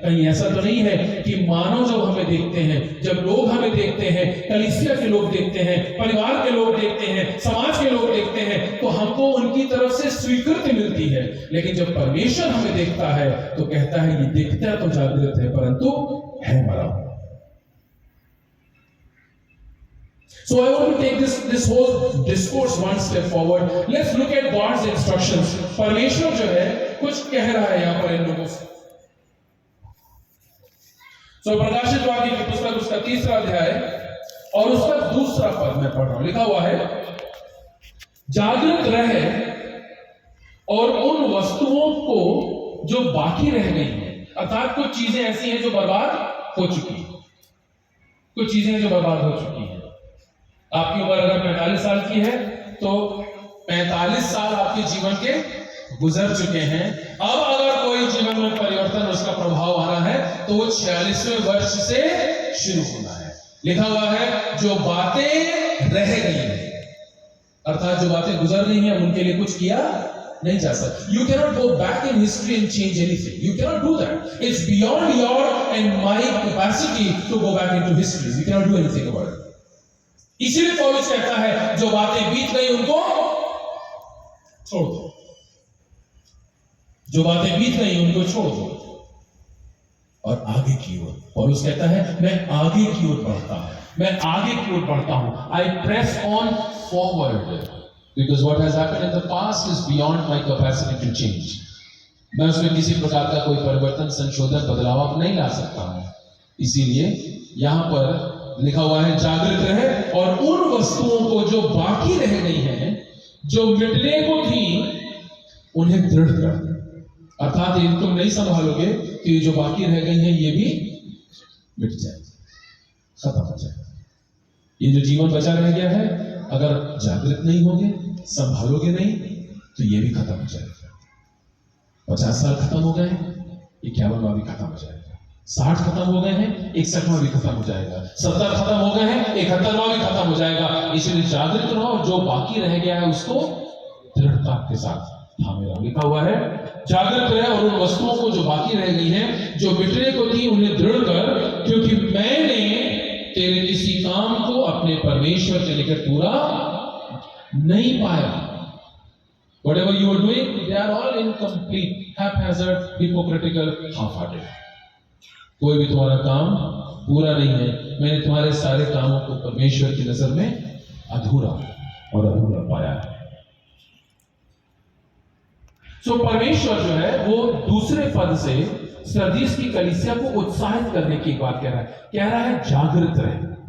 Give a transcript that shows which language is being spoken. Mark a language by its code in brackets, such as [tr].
[hi] कहीं ऐसा तो नहीं है कि मानव जब हमें देखते हैं, जब लोग हमें देखते हैं, कलीसिया के लोग देखते हैं, परिवार के लोग देखते हैं, समाज के लोग देखते हैं, तो हमको उनकी तरफ से स्वीकृति मिलती है। लेकिन जब परमेश्वर हमें देखता है तो कहता है ये दिखता तो जागृत है परंतु है मरा हुआ। [en] So I want to take this whole discourse one step forward. Let's look at God's instructions. [hi] परमेश्वर जो है कुछ कह रहा है यहाँ पर इन लोगों से। So प्रकाशित वाक्य की पुस्तक उसका 3रा अध्याय और उसका 2रा पद में पढ़ रहा हूं। लिखा हुआ है, जागृत रहे और उन वस्तुओं को जो बाकी रह गई हैं, अर्थात कुछ चीजें ऐसी हैं जो बर्बाद हो चुकी हैं, कुछ चीजें जो बर्बाद हो चुकी हैं। आपकी उम्र अगर 45 साल की है तो 45 साल आपके जीवन के गुजर चुके हैं। अब अगर कोई जीवन में परिवर्तन, उसका प्रभाव आना है तो वो 46वें वर्ष से शुरू होना है। लिखा हुआ है जो बातें रह गई हैं, अर्थात जो बातें गुजर रही हैं उनके लिए कुछ किया नहीं जा सकता। [en] You cannot go back in history and change anything. You cannot do that. It's beyond your and my capacity to go back into history. We cannot do anything about it. [hi] इसीलिए पौलुस कहता है जो बातें बीत गई उनको छोड़ दो, जो बातें बीत गई उनको छोड़ दो और आगे की ओर। पौलुस कहता है मैं आगे की ओर बढ़ता हूं, मैं आगे की ओर बढ़ता हूं। [en] I press on forward because what has happened in the past is beyond my capacity to change. [hi] मैं उसमें किसी प्रकार का कोई परिवर्तन, संशोधन, बदलाव नहीं ला सकता हूं। इसीलिए यहां पर लिखा हुआ है जागृत रहे और उन वस्तुओं को जो बाकी रह गई हैं, जो मिटने को थी, उन्हें दृढ़ कर। अर्थात ये तुम नहीं संभालोगे कि ये जो बाकी रह गई हैं ये भी मिट जाएगी, खत्म हो जाएगा। ये जो जीवन बचा रह गया है, अगर जागृत नहीं होगे, संभालोगे नहीं, तो ये भी खत्म हो जाएगा। 50 साल खत्म हो गए, 51वां भी खत्म हो जाएगा। 60 खत्म हो गए हैं, 61वां भी खत्म हो जाएगा। 70 खत्म हो गए हैं, 71वां भी खत्म हो जाएगा। इसलिए जागृत रहो, जो बाकी रह गया है उसको दृढ़ता के साथ थामे रहो। लिखा हुआ है जागृत रहे और उन वस्तुओं को जो बाकी रह गई हैं, जो मिटने को थी, उन्हें दृढ़ कर, क्योंकि मैंने तेरे किसी काम को अपने परमेश्वर के निकट पूरा नहीं पाया। [en] Whatever you are doing, they are all incomplete, haphazard, hypocritical, half-hearted. [hi] कोई भी तुम्हारा काम पूरा नहीं है। मैंने तुम्हारे सारे कामों को परमेश्वर की नजर में अधूरा और अधूरा पाया है। सो परमेश्वर जो है वो 2रे पद से सरदीस की कलीसिया को उत्साहित करने की बात कह रहा है जागृत रहे।